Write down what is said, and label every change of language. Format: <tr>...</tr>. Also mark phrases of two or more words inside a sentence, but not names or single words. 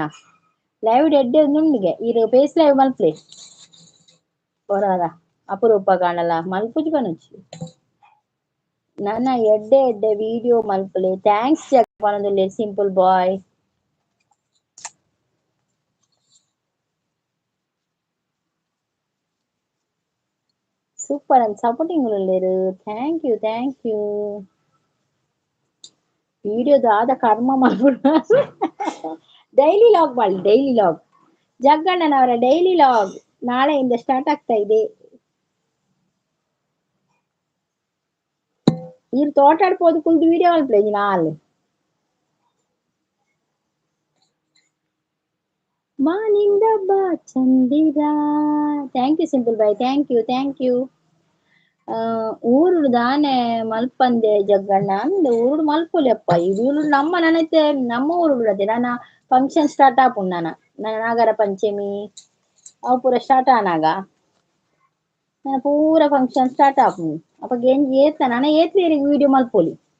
<tcy>ಲೈವ್ ಎಡ್ಡೆ ನುಂಡಿಗೆ ಈಗ</tcy> <en>face live</en> <tcy>ಮಲ್ಪ್ಲೆ ಹೊರದ ಅಪರೂಪ ಕಾಣಲ್ಲ ಮಲ್ಪುಜಿ ಬನುಚ್ಚಿ ನನ್ನ ಎಡ್ಡೆ ವಿಡಿಯೋ ಮಲ್ಪಲೆ. ಥ್ಯಾಂಕ್ಸ್ ಜಗಣ್ಣದಲ್ಲಿ ಸಿಂಪಲ್ ಬಾಯ್. ಸೂಪರ್ ಅಂತ ಸಪೋರ್ಟಿಂಗ್ ಉಳ್ಳೇರು,</tcy> <en>Thank you.</en> <kn>ವಿಡಿಯೋದ ಆದ ಕರ್ಮ ಮಾಡ್ಬಿಡ</kn> <en>daily log</en> <kn>ಮಾಡಿ,</kn> <en>daily log</en> <kn>ಜಗ್ಗಣ್ಣನವರ</kn> <en>daily log</en> <kn>ನಾಳೆಯಿಂದ ಸ್ಟಾರ್ಟ್ ಆಗ್ತಾ ಇದೆ.</kn> <tcy>ಇವ್ರು ತೋಟಾಡ್ಬೋದು ಕುಲ್ದು ವಿಡಿಯೋ ಮಲ್ಪಲೆ ನಾಲ್ ಮಾನಿಂದ ಬಾ ಚಂದಿರ.</tcy> <en>Thank you simple boy, thank you.</en> <tcy>ಊರುಡು ದಾನೆ ಮಲ್ಪಂದೆ ಜಗ್ಗಣ್ಣ ಅಂದ್ ಊರುಡು ಮಲ್ಪೊಲಿಯಪ್ಪ ಇದು ನಮ್ಮ ನನೈತೆ ನಮ್ಮ ಊರುಡು ಅದೇ ನನ್ನ ಫಂಕ್ಷನ್ ಸ್ಟಾರ್ಟ್ ಆಪುಂಡು ನನ್ನ ನಾಗರ ಪಂಚಮಿ ಅವು ಪೂರ ಸ್ಟಾರ್ಟ್ ಆನಾಗ ನನ್ನ ಪೂರ ಫಂಕ್ಷನ್ ಸ್ಟಾರ್ಟ್ ಆಪುಂಡು ಅಪ್ಪ ಗೆಂಜಿ ಏತ್ತ ನನ್ನ ಏತ್ಲೇರಿಗೆ ವಿಡಿಯೋ ಮಲ್ಪೊಲಿ</tcy>